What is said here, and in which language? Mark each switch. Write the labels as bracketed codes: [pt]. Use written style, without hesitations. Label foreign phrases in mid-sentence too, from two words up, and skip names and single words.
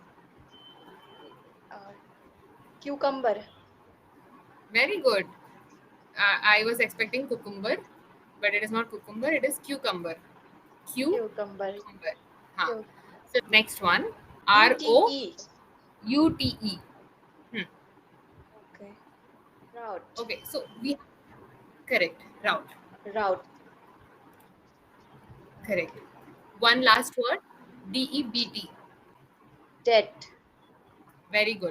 [en] E-R. Cucumber. Very good. I was expecting cucumber, but it is not cucumber, it is cucumber. Cucumber. Cucumber. Ha. Cucumber. So, next one, ROUTE. U-T-E. Hmm. Okay. Route. Okay, so we correct route. Route. Correct. One last word, DEBT. Debt. Very good.